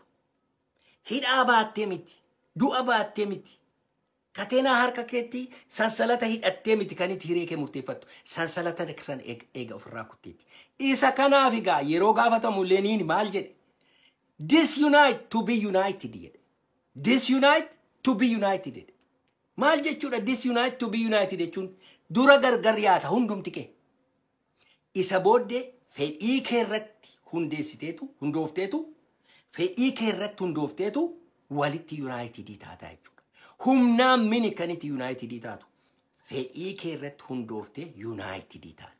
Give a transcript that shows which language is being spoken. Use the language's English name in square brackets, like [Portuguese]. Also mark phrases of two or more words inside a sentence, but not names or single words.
[Oromo] Hidhaa baattee miti. Du'a baattee miti. Kaateenaa harka keetti sansalata hidhattee miti kan itti hiree kee murteeffattu. Sansalata san eega ofirraa kutteetti. Isa kanaaf egaa yeroo gaafatamu Lenin maal jedhe? [English] Disunite to be united jedhe. Disunite to be united. [Oromo] Maal jechuudha [English] disunite to be united [Oromo] jechuun dura gargar yaata hundumti kee. Isa booddee fedhii kee irratti hundoofteetu fedhii kee irratti hundoofteetu walitti united taata jechuudha. Humnaan mini kan itti united taatu fedhii kee irratti hundooftee united taata.